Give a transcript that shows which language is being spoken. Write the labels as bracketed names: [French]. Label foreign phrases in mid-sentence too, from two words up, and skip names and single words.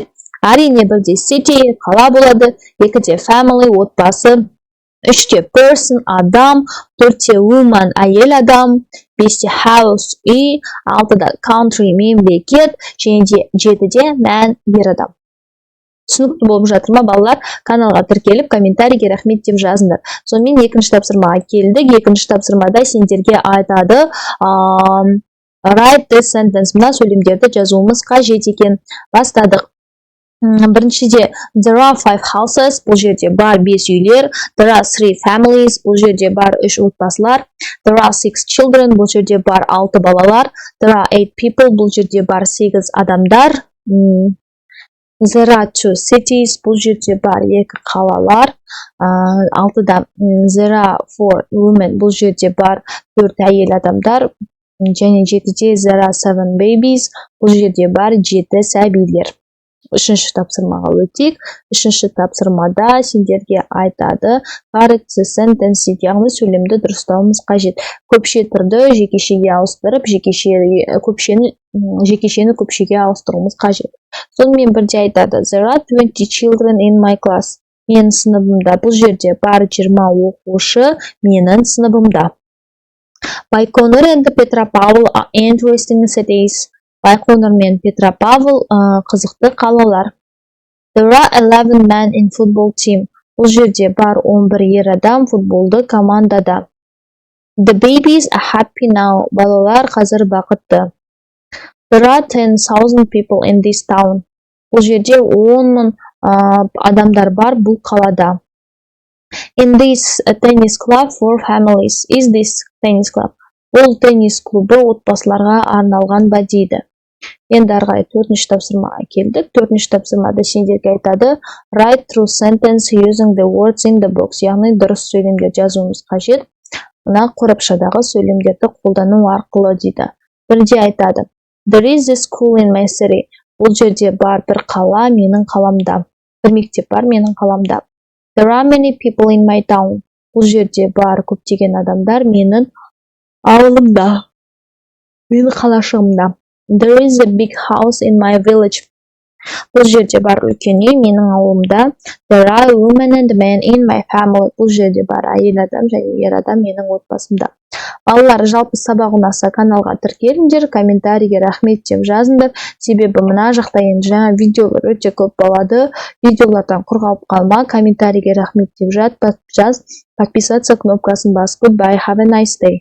[Kazakh] Әрине бірде city, қала болады, екіде family, отбасы, үште person, адам, төртте woman, әйел адам, бесте house, үй, алтыда country, мемлекет, және жетіде man, ер адам. Түсінікті болып жатыр ма балалар? Каналға тіркеліп, комментарийге рахмет деп жазыңдар. Сонымен екінші тапсырмаға келдік. Екінші тапсырмада сендерге айтады [English] write this sentence. [Kazakh] Мына сөйлемдерді жазуымыз қажет екен. Бастадық. Біріншіде [English] there are 5 houses, [Kazakh] бұл жерде бар 5 үйлер. [English] There are 3 families, [Kazakh] бұл жерде бар 3 отбасылар. [English] There are 6 children, [Kazakh] бұл жерде бар 6 балалар. [English] There are 8 people, [Kazakh] бұл жерде бар 8 адамдар. [English] There are 2 cities, [Kazakh] бұл жерде бар 2 қалалар. [English] 6-да there are 4 women, [Kazakh] бұл жерде бар 4 әйел адамдар. Және 7-де [English] there are 7 babies, [Kazakh] бұл жерде бар 7 сәбилер. Үшінші тапсырмаға өтейік. Үшінші тапсырмада сендерге айтады [English] correct the sentence, [Kazakh] яғни сөйлемді дұрыстауымыз қажет. Көпше тұрды жекешеге ауыстырып, жекешені көпшеге ауыстыруымыз қажет. Сонымен бірде айтады [English] there are 20 children in my class. [Kazakh] Менің сыныбымда, бұл жерде бар 20 оқушы менің сыныбымда. [English] Байқоңыр and Петропавл are interesting cities. [Kazakh] Байқоңыр мен Петропавл қызықты қалалар. [English] There are 11 men in football team. [Kazakh] Бұл жерде бар 11 ер адам футболды командада. [English] The babies are happy now. [Kazakh] Балалар қазір бақытты. [English] There are 10,000 people in this town. [Kazakh] Бұл жерде 10 мың адамдар бар бұл қалада. [English] In this tennis club for families. Is this tennis club? [Kazakh] Бұл теннис клубы отбасыларға арналған ба дейді. Енді арғай төртінші тапсырмаға келдік. Төртінші тапсырмада сендерге айтады [English] write true sentence using the words in the box. [Kazakh] Яғни дұрыс сөйлемдер жазуымыз қажет. Мына қорапшадағы сөйлемдерді қолдану арқылы дейді. Бірде айтады [English] there is a school in my city. [Kazakh] Бұл жерде бар бір қала менің қаламда. Бір мектеп бар менің қаламда. There are many people in my town. Бұл жерде бар көптеген адамдар менің ауылымда, менің қалашығымда. There is a big house in my village. Бұл жерде бар үлкен үй менің ауылымда. There are women and men in my family. Бұл жерде бар әйел адам және ер адам менің отбасымда. Балалар, жалпы сабақ ұнаса каналға тіркеліңдер, комментарийге рахмет деп жазыңдар. Себебі мына жақта енді жаңа видеолар өте көп болады. Видеолардан құр қалып қалма, комментарийге рахмет деп жаз, подписаться кнопкасын бас. [English] Goodbye, have a nice day.